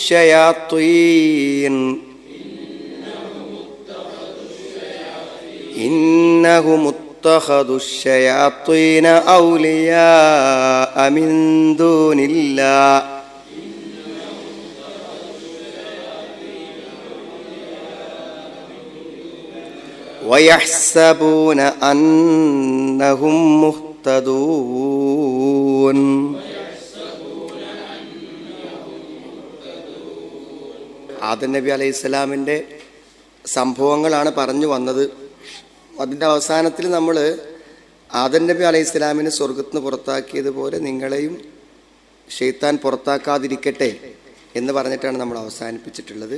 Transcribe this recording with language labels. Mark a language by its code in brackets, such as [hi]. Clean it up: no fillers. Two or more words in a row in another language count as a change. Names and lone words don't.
[ar] الشياطين أولياء من دون الله ويحسبون أنهم مهتدون. [ml] ആദം നബി [ar] عليه السلام [ml] സംഭവങ്ങളാണ് പറഞ്ഞു വന്നത്. അതിൻ്റെ അവസാനത്തിൽ നമ്മൾ ആദം നബി [ar] عليه السلام [ml] സ്വർഗത്തിന് പുറത്താക്കിയതുപോലെ നിങ്ങളെയും ശൈത്താൻ പുറത്താക്കാതിരിക്കട്ടെ എന്ന് പറഞ്ഞിട്ടാണ് നമ്മൾ അവസാനിപ്പിച്ചിട്ടുള്ളത്.